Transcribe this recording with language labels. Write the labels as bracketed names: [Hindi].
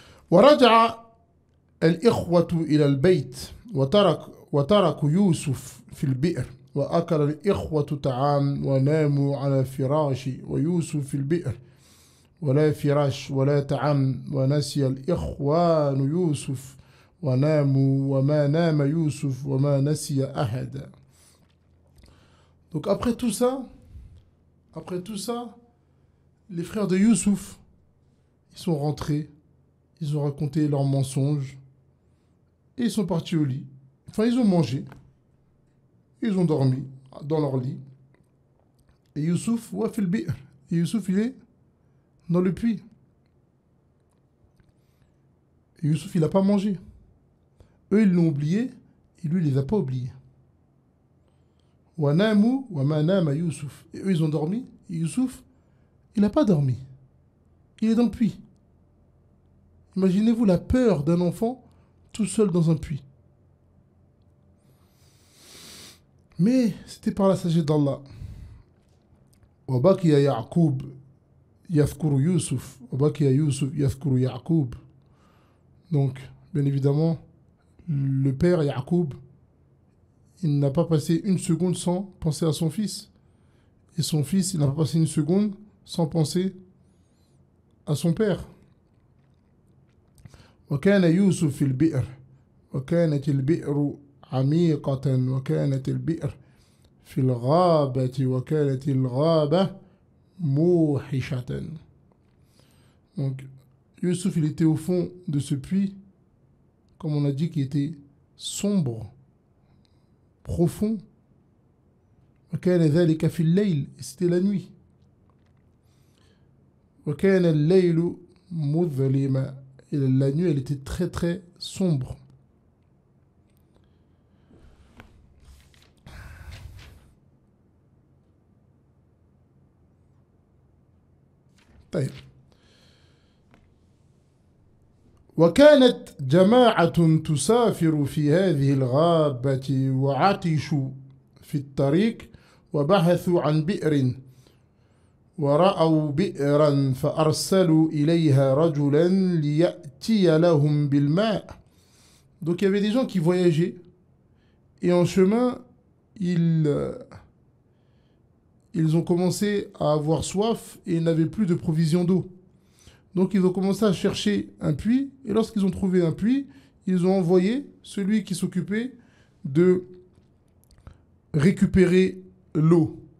[Arabic] ورجع الإخوة إلى البيت وتركوا يوسف في البئر وأكل الإخوة طعام وناموا على الفراش ويوسف في البئر ولا فراش ولا طعام ونسي الإخوان يوسف وناموا وما نام يوسف وما نسي أحد. [French] Donc après tout ça, les frères de Youssouf, ils sont rentrés, ils ont raconté leurs mensonges et ils sont partis au lit. Enfin, ils ont mangé, ils ont dormi dans leur lit. Et Youssouf, [Arabic] wa fil bi'r. [French] Et Youssouf, il est dans le puits. Et Youssouf, il n'a pas mangé. Eux, ils l'ont oublié, et lui, il ne les a pas oubliés. [Arabic] Wa namu wa ma nama Youssouf. [French] Et eux, ils ont dormi, et Youssouf, il n'a pas dormi. Il est dans le puits. Imaginez-vous la peur d'un enfant tout seul dans un puits. Mais c'était par la sagesse d'Allah. [Arabic] وبقي يعقوب يذكر يوسف وبقي يوسف يذكر يعقوب. [French] Donc, bien évidemment, le père Yacoub, il n'a pas passé une seconde sans penser à son fils. Et son fils, il n'a pas passé une seconde sans penser à son père. [Arabic] وكان يوسف في البئر وكانت البئر عميقة وكانت البئر في الغابة وكانت الغابة موحشة. [French] Donc, Youssouf, il était au fond de ce puits, comme on a dit, qui était sombre, profond. [Arabic] وكان ذلك في الليل, [French] c'était la nuit. [Arabic] وكان الليل مظلما, [French] et la nuit, elle était très très sombre. [Arabic] طيب. وكانت جماعة تسافر في هذه الغابة وعطشوا في الطريق وبحثوا عن بئر ورأوا بئرا فأرسلوا إليها رجلا ليأتي لهم بالماء. [French] Donc il y avait des gens qui voyageaient et en chemin ils ont commencé à avoir soif et ils n'avaient plus de provisions d'eau. Donc ils ont commencé à chercher un puits, et lorsqu'ils ont trouvé un puits, ils ont envoyé celui qui s'occupait de récupérer l'eau.